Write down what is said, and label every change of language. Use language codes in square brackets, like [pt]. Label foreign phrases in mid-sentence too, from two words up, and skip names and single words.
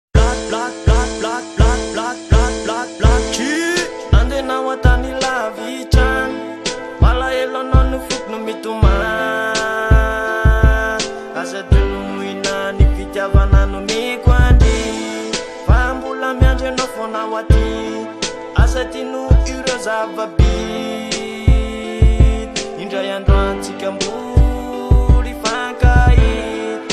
[en] Black, black, black, black, black, black, black, black, black. Chi. [mg] Andehanao an-tany lavitra any. Malahelo anao no foko no mitomany. Aza adinoina ny fitiavana no miko any. Fa mbola miandry anao foana ao aty. Asa tino ireo zava-bit, indray andro antsika mboly fankahit.